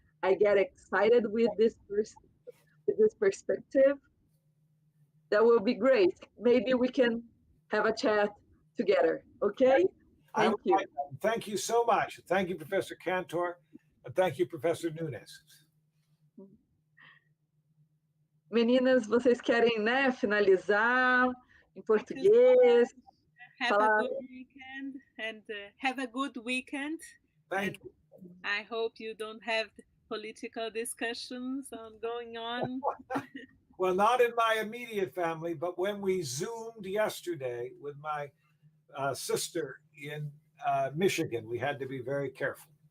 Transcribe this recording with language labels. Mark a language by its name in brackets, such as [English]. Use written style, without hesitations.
[English] I get excited with this perspective. That will be great. Maybe we can have a chat together. Okay? Thank you. Thank you so much. Thank you, Professor Kantor, and thank you, Professor Nunes. [Portuguese] Meninas, vocês querem, né, finalizar em português? [English] Have a good weekend, and have a good weekend. Thank you. I hope you don't have political discussions going on. Well, not in my immediate family, but when we Zoomed yesterday with my sister in Michigan, we had to be very careful.